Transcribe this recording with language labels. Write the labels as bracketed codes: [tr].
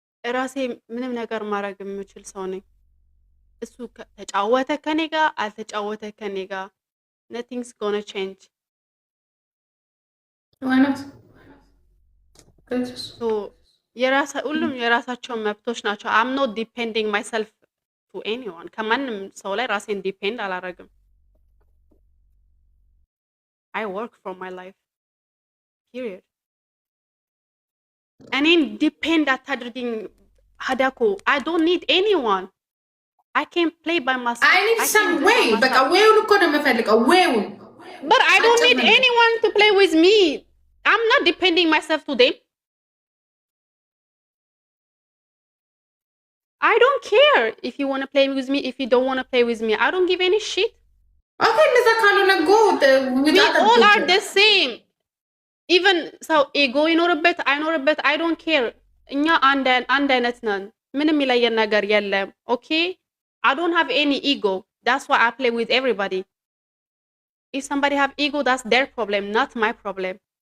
[am] በራሴ ምንም ነገር ማድረግ የምችል ሰው ነኝ። እሱ ተጫወተ ከኔ ጋር አልተጫወተ ከኔ ጋር [en] nothing's gonna change. Why not? So [am] ሁሉም የራሳቸው መብቶች ናቸው። [en] I'm not depending myself to anyone. [am] ከማንም ሰው ላይ ራሴን ዲፔንድ አላረግም። [en] I work for my life. Period. [am] እኔን ዲፔንድ አታድርጊኝ ሀዳኮ። [en] I don't need anyone. I can play by myself. I need some way. [am] በቃ ዌውን እኮ ነው የምፈልገው ዌውን። [en] But I don't need anyone to play with me. I'm not depending myself to them. I don't care if you want to play with me, if you don't want to play with me. I don't give any shit. Okay, [am] እንደዛ ካልሆነ [en] go. We all are the same. Even so ego [am] ይኖርበት አይኖርበት [en] I don't care. [am] እኛ አንድ አይነት ነን። ምንም ይለየን ነገር የለም. [en] Okay? I don't have any ego. That's why I play with everybody. If somebody have ego, that's their problem, not my problem.